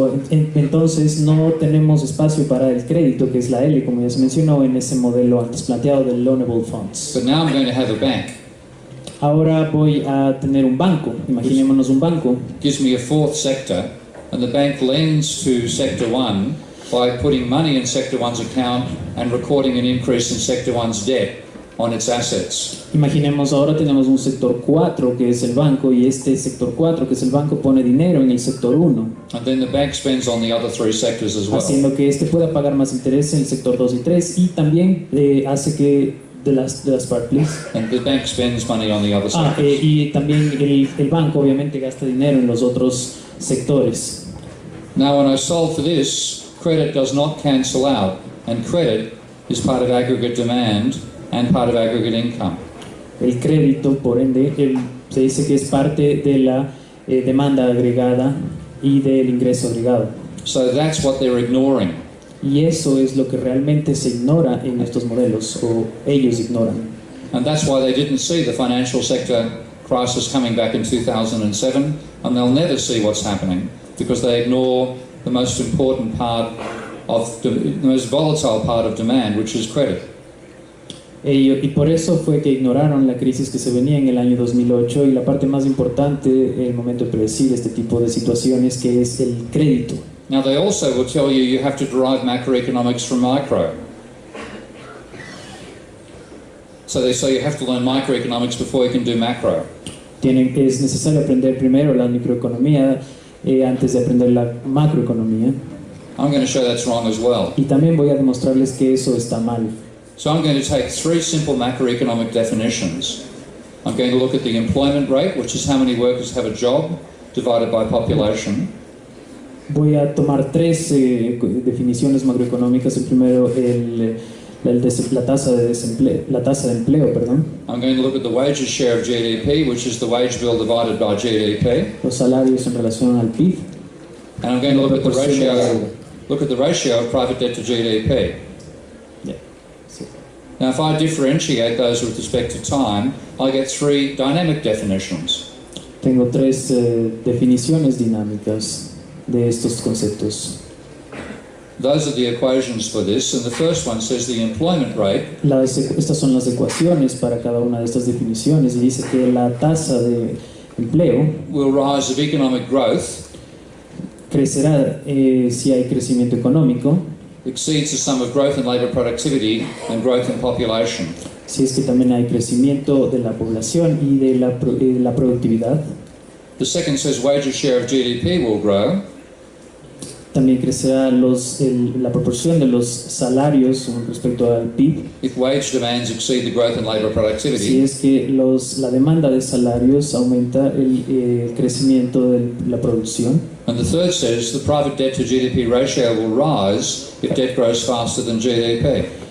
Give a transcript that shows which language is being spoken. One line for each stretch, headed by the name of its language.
Spanish: Entonces no tenemos espacio para el crédito, que es la L, como ya se mencionó en ese modelo antes planteado del loanable funds.
English: But now I'm going to have a bank.
Spanish: Ahora voy a tener un banco. Imaginémonos un banco.
English: Gives me a fourth sector, and the bank lends to sector 1 by putting money in sector 1's account and recording an increase in sector 1's debt on its assets.
Spanish: Imaginemos ahora tenemos un sector 4 que es el banco, y este sector 4 que es el banco pone dinero en el sector 1.
English: And then the bank spends on the other 3 sectors as well.
Spanish: Haciendo que este pueda pagar más interés en el sector 2 y 3, y también hace que de las part, please.
English: And the bank spends money on the other sectors.
Spanish: Y también el banco obviamente gasta dinero en los otros sectores.
English: Now when I solve for this, credit does not cancel out, and credit is part of aggregate demand and part of aggregate income.
Spanish: El crédito, por ende, se dice que es parte de la demanda agregada y del ingreso agregado.
English: So that's what they're ignoring.
Spanish: Y eso es lo que realmente se ignora en estos modelos, o ellos ignoran.
English: And that's why they didn't see the financial sector crisis coming back in 2007, and they'll never see what's happening because they ignore the most important part of the most volatile part of demand, which is credit.
Spanish: Y por eso fue que ignoraron la crisis que se venía en el año 2008 y la parte más importante en el momento de predecir este tipo de situaciones, que es el crédito.
English: Now they also will tell you you have to derive macroeconomics from micro. So they say you have to learn microeconomics before you can do macro.
Spanish: Es necesario aprender primero la microeconomía antes de aprender la macroeconomía.
English: I'm going to show that's wrong as well.
Spanish: Y también voy a demostrarles que eso está mal.
English: So I'm going to take 3 simple macroeconomic definitions. I'm going to look at the employment rate, which is how many workers have a job, divided by population.
Spanish: Voy a tomar 3 definiciones macroeconómicas. El primero, la tasa de empleo, perdón.
English: I'm going to look at the wages share of GDP, which is the wage bill divided by GDP.
Spanish: Los salarios en relación al PIB.
English: And I'm going to
Spanish: la
English: look at the
Spanish: proporción de la deuda.
English: ratio of private debt to GDP.
Spanish: Ya, sí.
English: Now, if I differentiate those with respect to time, I get three dynamic definitions.
Spanish: Tengo tres definiciones dinámicas de estos conceptos.
English: Those are the equations for this, and the first one says the employment rate
Spanish: Estas son las ecuaciones para cada una de estas definiciones y dice que la tasa de empleo
English: will rise if economic growth
Spanish: crecerá si hay crecimiento económico,
English: exceeds the sum of growth in labour productivity and growth in population.
Spanish: si es que también hay crecimiento de la población y de la productividad.
English: The second says wages share of GDP will grow
Spanish: También crecerá la proporción de los salarios con respecto al PIB,
English: if wage demands exceed the growth in labour
Spanish: si
English: productivity.
Spanish: es que la demanda de salarios aumenta el crecimiento de la producción.
English: And the third says the private debt to GDP ratio will rise if debt grows faster than GDP.